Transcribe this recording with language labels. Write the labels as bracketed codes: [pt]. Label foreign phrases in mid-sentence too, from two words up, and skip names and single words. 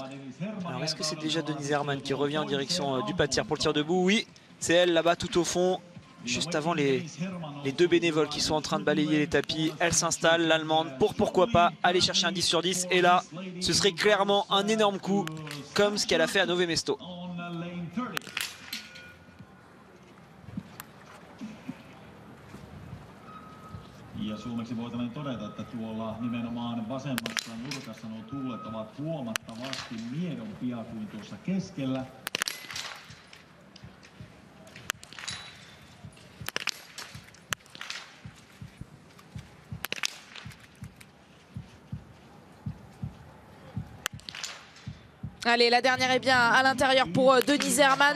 [fr] Alors, est-ce que c'est déjà Denise Herman qui revient en direction du pas de tir pour le tir debout? Oui, c'est elle là-bas tout au fond, juste avant les 2 bénévoles qui sont en train de balayer les tapis. Elle s'installe, l'Allemande, pourquoi pas aller chercher un 10 sur 10. Et là, ce serait clairement un énorme coup, comme ce qu'elle a fait à Nove Mesto. [fi] Ja suomeksi voitaneen todeta, että tuolla nimenomaan vasemmassa nurkassa nuo tuulet ovat huomattavasti miedompia kuin tuossa keskellä. [fr] Allez, la dernière est bien à l'intérieur pour Denise Herman.